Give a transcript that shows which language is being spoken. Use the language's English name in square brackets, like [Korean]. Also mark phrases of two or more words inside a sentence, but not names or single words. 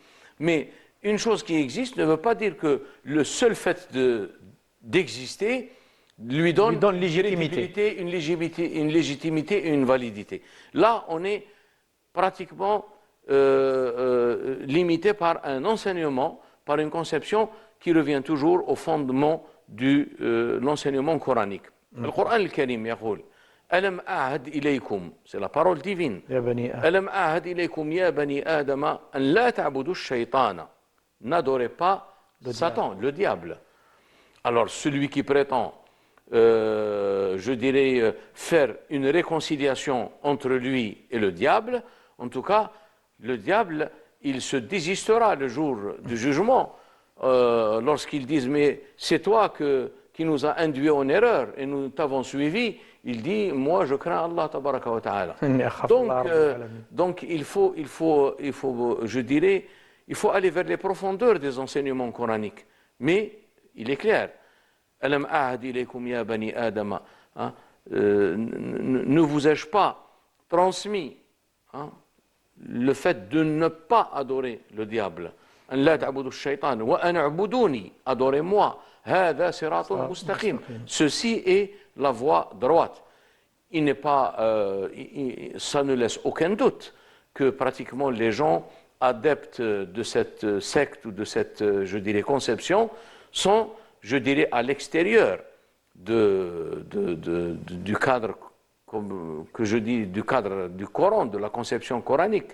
[French] Mais une chose qui existe ne veut pas dire que le seul fait d'exister lui donne une légitimité, une légitimité et une validité. Là, on est pratiquement limité par un enseignement, par une conception qui revient toujours au fondement de l'enseignement coranique. Le Coran al-Karim [Arabic] يقول ألم أعهد إليكم, [French] c'est la parole divine. [Arabic] ألم أعهد إليكم يا بني آدم أن لا تعبدوا الشيطان. [French] N'adorez pas Satan, le diable. Alors celui qui prétend, je dirais, faire une réconciliation entre lui et le diable, en tout cas, le diable, il se désistera le jour du jugement lorsqu'ils disent, mais c'est toi qui nous a induit en erreur et nous t'avons suivi. Il dit, moi je crains [Arabic] الله تبارك وتعالى. [French] Donc il faut, je dirais, il faut aller vers les profondeurs des enseignements coraniques. Mais il est clair, [Arabic] ألم أعهد إليكم يا بني آدم, [French] ne vous ai-je pas transmis le fait de ne pas adorer le diable? [Arabic] أن لا تعبدوا الشيطان وأن اعبدوني, [French] adorez-moi. [Arabic] هذا صراط مستقيم. [French] Ceci est la voie droite. Il n'est pas, ça ne laisse aucun doute que pratiquement les gens adeptes de cette secte ou de cette, je dirais, conception sont, je dirais, à l'extérieur du cadre, comme que je dis, du cadre du Coran, de la conception coranique.